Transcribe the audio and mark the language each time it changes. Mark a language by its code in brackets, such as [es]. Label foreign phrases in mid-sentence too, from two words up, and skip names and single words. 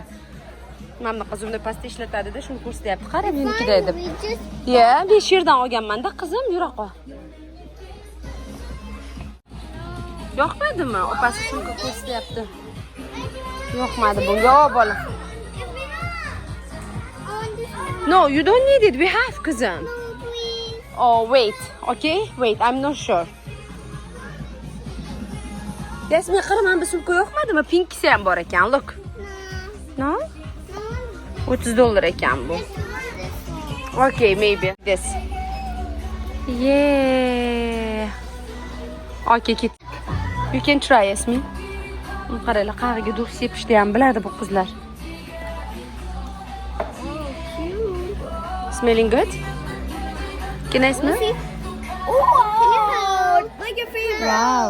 [uz] Mana qizimni pastda ishlatadi-da, shuni ko'rsatyapti. Qara menikida deb. Men shu yerdan olganman-da, qizim, yura qol. Yoqmadimi? Opasi sumka ko'rsatyapti. Yoqmadi bu. Yo, bola. [en] No, you don't need it. We have, qizim. Oh, wait. Okay? Wait, I'm not sure. Yasmin, [uz] qara, mana bu sumka yoqmadimi? Pinkisi ham bor ekan. [en] Look. No? [uz] $30 ekan bu. [en] Okay, maybe this. Yeah. Okay, kit. You can try, Yasmin. [uz] Qaranglar, qag'iga dur sepishni ham biladi bu qizlar. [en] Smelling good? Can I smell? Oh, can you help? Like your favorite. Wow.